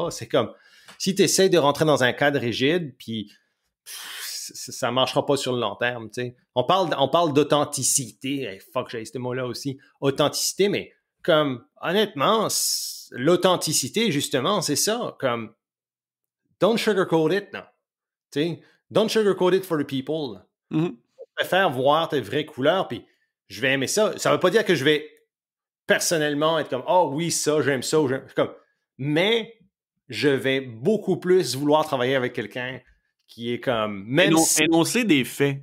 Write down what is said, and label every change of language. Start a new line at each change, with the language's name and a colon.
French: C'est comme si tu essaies de rentrer dans un cadre rigide, puis ça marchera pas sur le long terme. T'sais. On parle d'authenticité. Hey, fuck, j'ai ce mot-là aussi. Authenticité, mais comme honnêtement, l'authenticité, justement, c'est ça. Comme
English: don't sugarcoat it,
French: non. T'sais,
English: don't sugarcoat it for the people.
French: Je préfère voir tes vraies couleurs, puis je vais aimer ça. Ça veut pas dire que je vais personnellement être comme oh oui, ça, j'aime ça. Mais je vais beaucoup plus vouloir travailler avec quelqu'un qui est comme énoncer des faits.